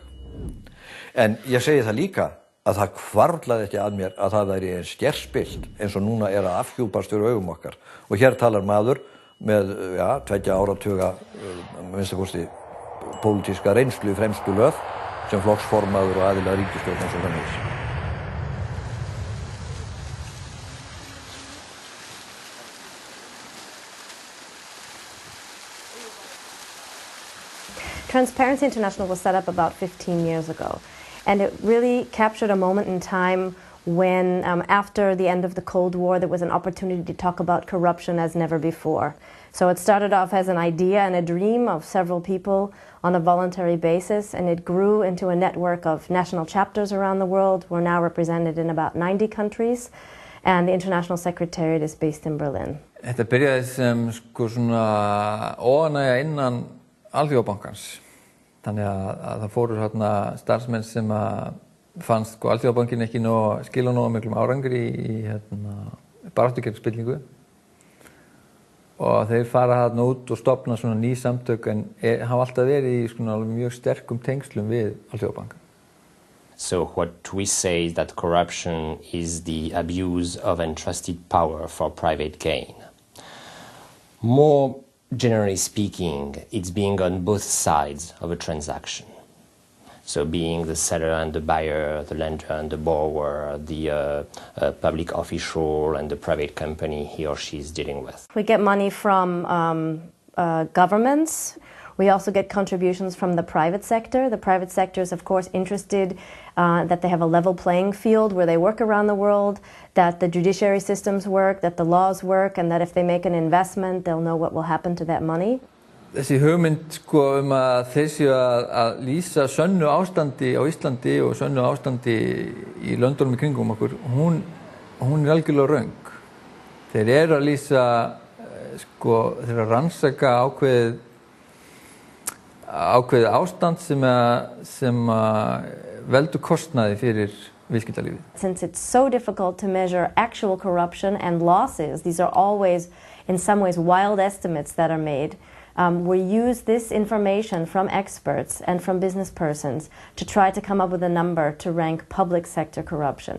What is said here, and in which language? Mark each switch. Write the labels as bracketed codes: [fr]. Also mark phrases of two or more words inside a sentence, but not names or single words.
[is] En ég segi það líka að það hvarflaði ekki að mér að það væri eins gerspillt eins og núna að afhjúpast fyrir augum okkar. Og hér talar maður með 2 áratuga minnstakosti pólitíska reynslu í fremstu löð sem flokksformaður og aðilar ríkisstjórnar svo framvegis. [en] Transparency International was set up about 15 years ago, and it really captured a moment in time when, after the end of the Cold War, there was an opportunity to talk about corruption as never before. So it started off as an idea and a dream of several people on a voluntary basis, and it grew into a network of national chapters around the world. We're now represented in about 90 countries, and the International Secretariat is based in Berlin. [is] Þetta byrjaði sem svona óánægja innan Alþjóðabankans. Þannig að það fóru hérna starfsmenn sem fannst Alþjóðabankin ekki skila nógu miklum árangri í baráttu gegn spillingu. Og þeir fara hérna út og stofna svona ný samtök en hafa alltaf verið í svona mjög sterkum tengslum við Alþjóðabankan. [en] So what we say is that corruption is the abuse of entrusted power for private gain. More generally speaking, it's being on both sides of a transaction. So being the seller and the buyer, the lender and the borrower, the public official and the private company he or she is dealing with. We get money from governments. We also get contributions from the private sector. The private sector is, of course, interested that they have a level playing field where they work around the world, that the judiciary systems work, that the laws work, and that if they make an investment, they'll know what will happen to that money. [is] Þessi hugmynd að þeir séu að lýsa sönnu ástandi á Íslandi og sönnu ástandi í löndunum í kringum okkur, hún algjörlega röng. Þeir eru að lýsa, þeir eru að rannsaka ákveðið ástand sem veldur kostnaði fyrir viðskiptalífið. [en] Since it's so difficult to measure actual corruption and losses, these are always, in some ways, wild estimates that are made. We use this information from experts and from business persons to try to come up with a number to rank public sector corruption.